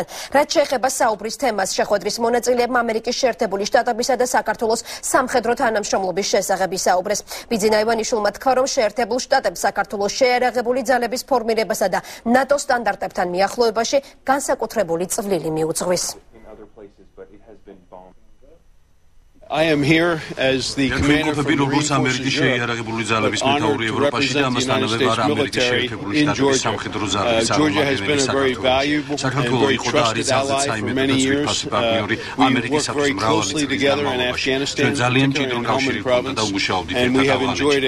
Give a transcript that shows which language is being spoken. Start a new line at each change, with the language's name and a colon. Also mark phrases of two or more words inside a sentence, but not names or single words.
Georgian: რაც შეეხება საუბრის თემას, შეხვედრის მონაწილეებმა ამერიკის შეერთებული შტატებისა და საქართველოს სამხედრო თანამშრომლობის შესახებ ისაუბრეს. ბიძინა ივანიშვილმა თქვა, რომ შეერთებულ შტატებს საქართველოს შეიარაღებული ძალების ფორმირებასა და ნატო სტანდარტებთან მიახლოებაში განსაკუთრებული წვლილი მიუძღვის.
English: I am here as the commander of the
Georgian: როგორც ამერიკის შეიარაღებული ძალების მეთაური ევროპაში და ამასთანავე ვარ ამერიკის შეერთებული შტატების სამხედრო ძალების წარმომადგენელი საქართველოს იყო და არის ძალზედ საიმედო და ძვირფასი პარტნიორი ამერიკისათვის მრავალი წლის განმავლობაში. ჩვენ ძალიან მჭიდრო კავშირი გვქონდა და უმუშაობდით ერთად ავღანეთში.